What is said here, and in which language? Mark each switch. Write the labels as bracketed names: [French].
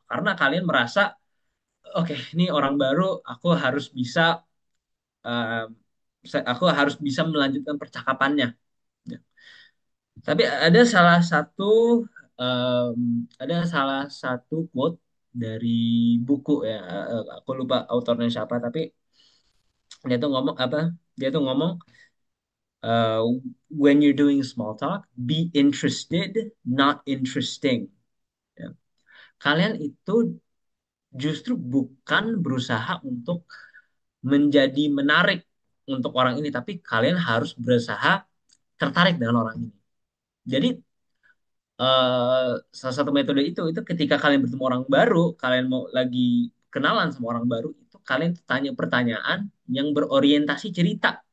[Indonesian] Karena kalian merasa, oke, ini orang baru, eh, aku harus bisa melanjutkan percakapannya. Ya. Tapi ada salah satu quote dari buku ya, aku lupa autornya siapa, tapi dia tuh ngomong apa? Dia tuh ngomong, [English] uh, when you're doing small talk, be interested, not interesting. [Indonesian] Ya. Kalian itu justru bukan berusaha untuk menjadi menarik untuk orang ini, tapi kalian harus berusaha tertarik dengan orang ini. Jadi salah satu metode itu ketika kalian bertemu orang baru, kalian mau lagi kenalan sama orang baru, itu kalian tanya pertanyaan yang berorientasi cerita.